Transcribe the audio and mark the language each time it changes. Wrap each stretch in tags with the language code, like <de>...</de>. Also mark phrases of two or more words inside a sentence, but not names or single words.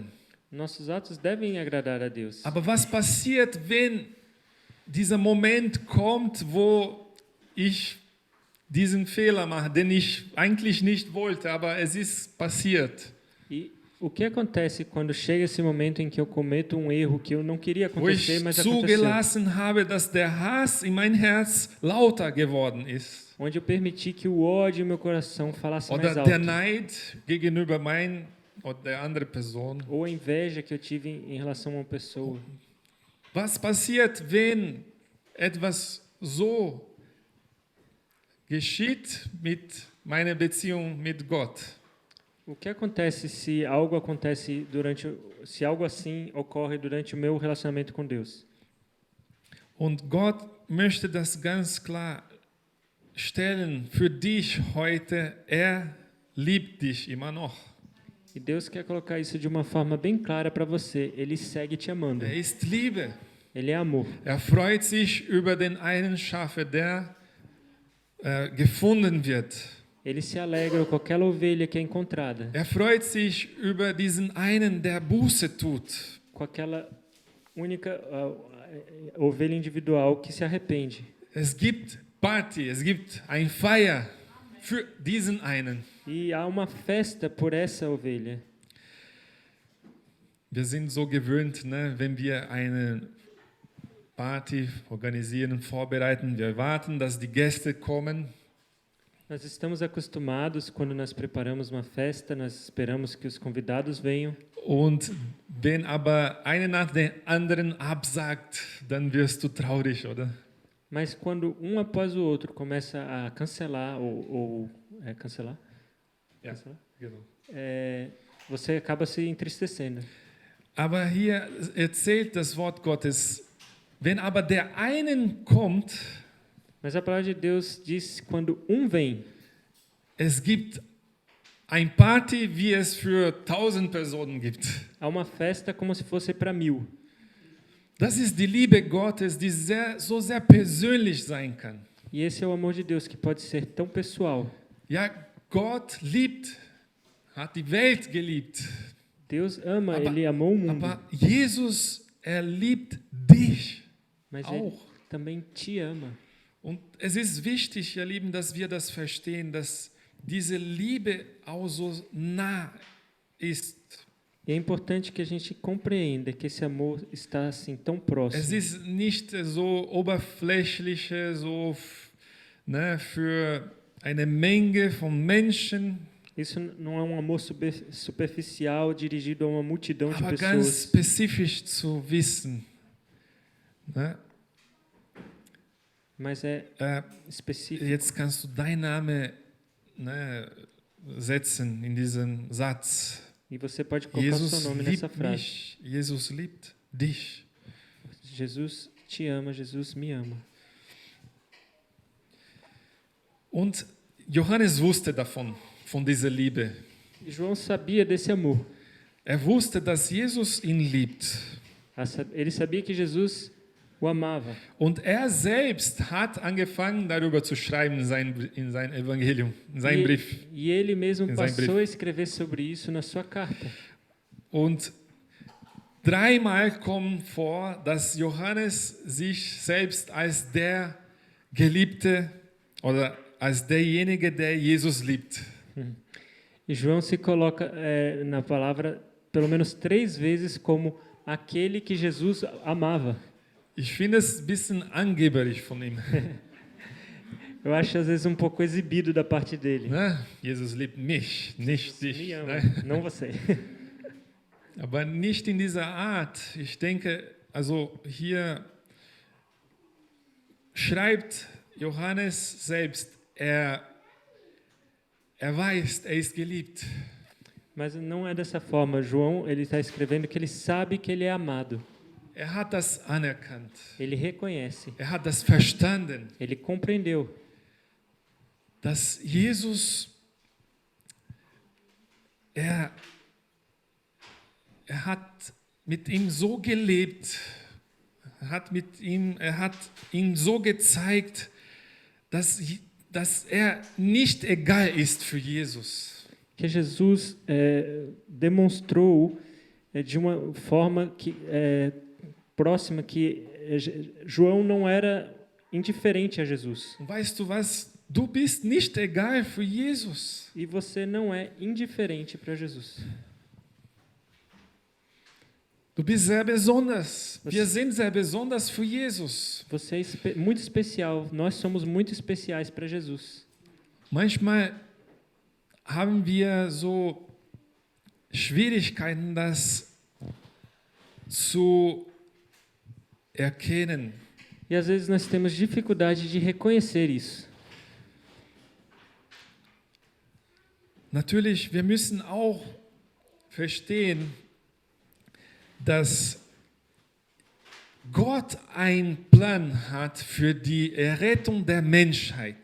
<pt>Nossos atos devem agradar a Deus.</pt> <de>Aber was passiert, wenn dieser Moment kommt, wo ich diesen Fehler mache, den ich eigentlich nicht wollte, aber es ist passiert?</de> <pt>E o que acontece quando chega esse momento em que eu cometo um erro que eu não queria</pt> <de>Wo ich</de> <pt>acontecer, mas aconteceu?</pt> <de>zugelassen habe, dass der Hass in mein Herz lauter geworden ist.</de> <pt>Onde eu permiti que o ódio em meu coração falasse mais</pt> <de>Oder</de> <pt>alto.</pt> <de>der Neid gegenüber mein oder der andere Person.</de> <pt>Ou a inveja que eu tive em relação a uma pessoa.</pt> <de>Was passiert, wenn etwas so geschieht mit meiner Beziehung mit Gott?</de> <pt>O que acontece se algo se algo assim ocorre durante o meu relacionamento com Deus?</pt> <de>Und Gott möchte das ganz klar stellen für dich heute. Er liebt dich immer noch.</de> <pt>E Deus quer colocar isso de uma forma bem clara para você. Ele segue te amando.</pt> <de>Er ist Liebe.</de> <pt>Ele é amor.</pt> <de>Er freut sich über den einen Schafe, der gefunden wird.</de> <pt>Ele se alegra com aquela ovelha que é encontrada.</pt> <de>Er freut sich über diesen einen, der Buße tut.</de> <pt>Com aquela única ovelha individual que se arrepende.</pt> <de>Es gibt Party, es gibt ein Feier für diesen einen.</de> <pt>E há uma festa por essa ovelha.</pt> <de>Wir sind so gewöhnt, ne, wenn wir eine Party organisieren, vorbereiten, wir warten, dass die Gäste kommen.</de> <pt>Nós estamos acostumados, quando nós preparamos uma festa, nós esperamos que os convidados venham.</pt> <de>Und wenn aber einer nach dem anderen absagt, dann wirst du traurig, oder?</de> <pt>Mas quando um após o outro começa a cancelar cancelar?</pt> <de>Ja,</de> <pt>Cancelar?</pt> <de>genau.</de> <pt>Você acaba se entristecendo.</pt> <de>Aber hier erzählt das Wort Gottes, wenn aber der einen kommt,</de> <pt>Mas a palavra de Deus diz quando um vem,</pt> <de>es gibt ein Party, wie es für 1000 Personen gibt.</de> <pt>há uma festa como se fosse para 1000.</pt> <de>Das ist die Liebe Gottes, die so sehr persönlich sein kann.</de> <pt>E esse é o amor de Deus que pode ser tão pessoal.</pt> <de>Ja, Gott liebt, hat die Welt geliebt.</de> <pt>Deus ama, Ele amou o mundo,</pt> <de>Aber Jesus, er liebt dich</de> <pt>mas Ele</pt> <de>auch.</de> <pt>também te ama.</pt> <de>Und es ist wichtig, ihr Lieben, dass wir das verstehen, dass diese Liebe auch so nah ist.</de> <pt>E é importante que a gente compreenda que esse amor está assim tão</pt> <de>Es</de> <pt>próximo.</pt> <de>ist nicht so oberflächliche, so ne, für eine Menge von Menschen,</de> <pt>Isso não é um amor superficial dirigido a uma multidão de</pt> <de>aber ganz</de> <pt>pessoas,</pt> <de>spezifisch zu wissen. Ne?</de> <pt>mas é específico.</pt> <de>Jetzt kannst du deinen Namen setzen in diesen Satz.</de> <pt>E você pode colocar o seu</pt> <de>Jesus</de> <pt>nome nessa</pt> <de>liebt</de> <pt>frase.</pt> <de>mich, Jesus liebt dich.</de> <pt>Jesus te ama, Jesus me ama.</pt> <de>Und Johannes wusste davon, von dieser Liebe.</de> <pt>E João sabia desse amor.</pt> <de>Er wusste, dass Jesus ihn liebt.</de> <pt>Ele sabia que Jesus o amava.</pt> <de>Und er selbst hat angefangen, darüber zu schreiben in sein Evangelium, in seinem Brief.</de> <pt>E ele mesmo</pt> <de>Em sein</de> <pt>passou a escrever sobre isso na sua carta.</pt> <de>Und 3-mal kommt vor, dass Johannes sich selbst als der Geliebte oder als derjenige, der Jesus liebt.</de> <pt>E João se coloca na palavra pelo menos 3 vezes como aquele que Jesus amava.</pt> <de>Ich finde es ein bisschen angeberisch von ihm.</de> <pt>Eu acho às vezes um pouco exibido da parte dele.</pt> <de>Ne? Jesus liebt mich, nicht dich.</de> <pt>Me ama,</pt> <de>Ne?</de> <pt>não você.</pt> <de>Aber nicht in dieser Art. Ich denke, also hier schreibt Johannes selbst, er weiß, er ist geliebt.</de> <pt>Mas não é dessa forma. João, ele está escrevendo que ele sabe que ele é amado.</pt> <de>Er hat das anerkannt.</de> <pt>Ele reconhece.</pt> <de>Er hat das verstanden,</de> <pt>Ele compreendeu</pt> <de>dass Jesus, er hat mit ihm so gelebt, er hat ihm so gezeigt, dass er nicht egal ist für Jesus.</de> <pt>que Jesus demonstrou de uma forma próxima que João não era indiferente a Jesus.</pt> <de>Und weißt du was? Du bist nicht egal für Jesus.</de> <pt>E você não é indiferente para Jesus.</pt> <de>Du bist sehr besonders. Wir sind sehr besonders für Jesus.</de> <pt>Você é muito especial. Nós somos muito especiais para Jesus.</pt> <de>Manchmal haben wir so Schwierigkeiten, das zu erkennen.</de> <pt>E às vezes nós temos dificuldade de reconhecer isso.</pt> <de>Natürlich, wir müssen auch verstehen, dass Gott einen Plan hat für die Errettung der Menschheit.</de>